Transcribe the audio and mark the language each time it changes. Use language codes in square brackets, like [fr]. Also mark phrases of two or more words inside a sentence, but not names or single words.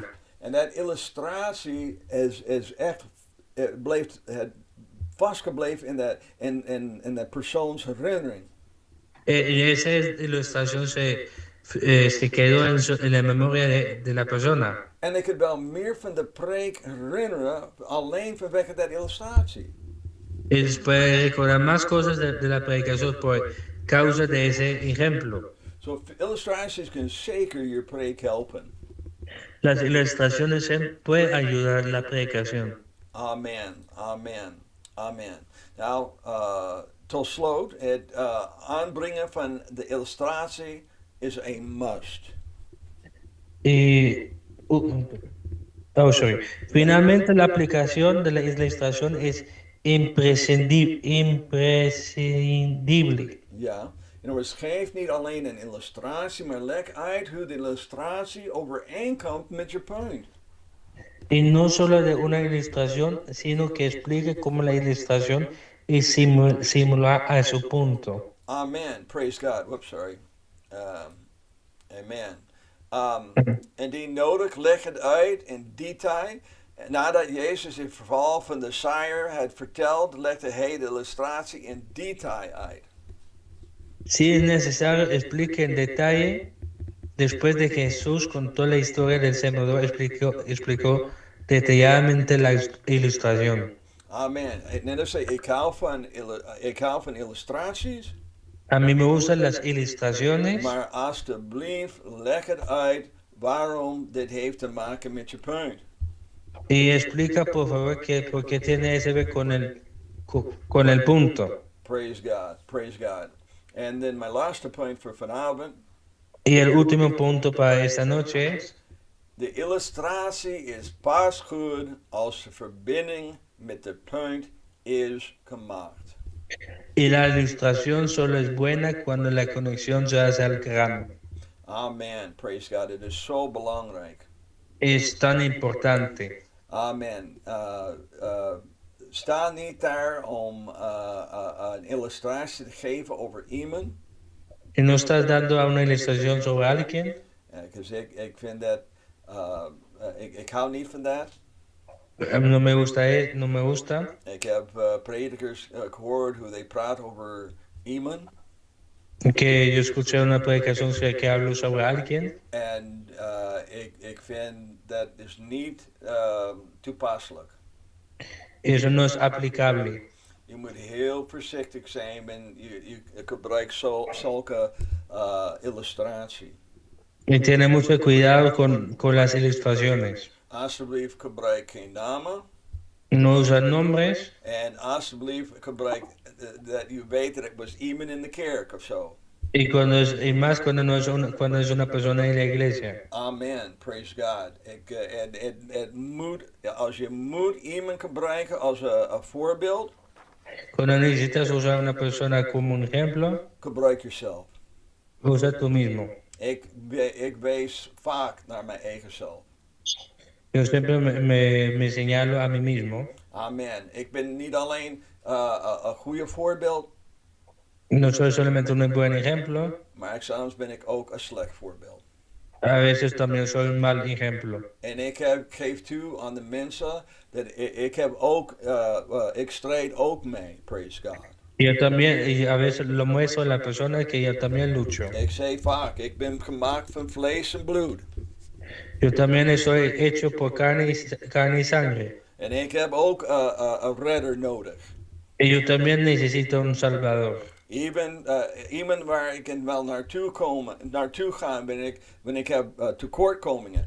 [nl] En dat illustratie is echt, het vastgebleven in dat persoons herinnering. [es] Y esa ilustración se quedó en la memoria de la persona. [nl] En ik kan wel meer van de preek herinneren, alleen vanwege dat illustratie. [es] Y puede recordar más cosas de la predicación por causa de ese ejemplo. [nl] So illustraties can zeker je preek helpen. [es] Las ilustraciones pueden ayudar la predicación. [nl] Amen, amen, amen. Nou, tot slot, het aanbrengen van de illustratie is een must. Sorry. [es] Finalmente, la aplicación de la ilustración es imprescindible. [nl] Ja, en we geef niet alleen een illustratie, maar leg uit hoe de illustratie overeenkomt met je punt. [es] Y no solo de una ilustración, sino que explique cómo la ilustración es similar a su punto. [en] Amen. Praise God. Whoops, sorry. Amen. [nl] Indien nodig, leg het uit in detail. Nadat Jezus het verhaal van de saaier had verteld, legde hij de illustratie in detail uit. [es] Si es necesario, explique en detalle. Después de que Jesús contó la historia del sembrador, explicó detalladamente la ilustración. [nl] Amen. Net als ik hou van illustraties. [es] A mí me gustan las ilustraciones. [nl] Maar alsjeblieft, leg het uit waarom dit heeft te maken met je punt. [es] Y explica, por favor, por qué tiene ese ver con el punto. [en] Praise God, praise God. And then my last point for vanavond. [es] Y el último punto para esta noche es: [nl] de illustratie is pas goed als de verbinding met de punt is gemaakt. [es] Y la ilustración solo es buena cuando la conexión se hace al grano. [en] Amen, praise God. [nl] Het is zo belangrijk. [es] Es tan importante. [nl] Amen. Sta niet daar om een illustratie te geven over iemand. [es] Y no estás dando a una ilustración sobre alguien. [nl] Ik vind dat, ik hou niet van dat. [es] No me gusta [nl] Ik heb predikers gehoord hoe they praat over iemand. [es] que yo escuché una predicación que habló sobre alguien [nl] En ik vind dat is niet toepasselijk. [es] y eso no es aplicable. [nl] Je moet heel voorzichtig zijn en je gebruikt zulke illustratie. [es] Y tiene mucho cuidado con las ilustraciones. [nl] Alsjeblieft gebruik geen namen. [es] No usa nombres [nl] En alsjeblieft gebruik dat je weet dat het was iemand in de kerk of zo. [es] y más cuando no es cuando es una persona en la iglesia. [en] Amen, praise God. [nl] Het moet, als je moet iemand gebruiken als een voorbeeld, [es] Cuando necesitas usar una persona como un ejemplo, [nl] gebruik jezelf. [es] usa tú mismo. [nl] Ik wees vaak naar mijn eigen zelf. [es] Yo siempre me señalo a mí mismo. [nl] Amen. Ik ben niet alleen een goede voorbeeld, [es] No soy solamente un buen ejemplo, [nl] maar soms ben ik ook een slecht voorbeeld. [es] a veces también soy un mal ejemplo. [nl] En ik geef toe aan de mensen dat ik heb ook, ik strijd ook mee, [en] praise God. [es] Y a veces lo muestro a la persona que yo también lucho. [nl] Ik zeg vaak, ik ben gemaakt van vlees en bloed. [es] Yo también soy hecho por carne y sangre. [nl] En ik heb ook een redder nodig. [es] Y yo también necesito un salvador. [nl] Iemand waar ik wel naartoe ga wanneer ik heb tekortkomingen.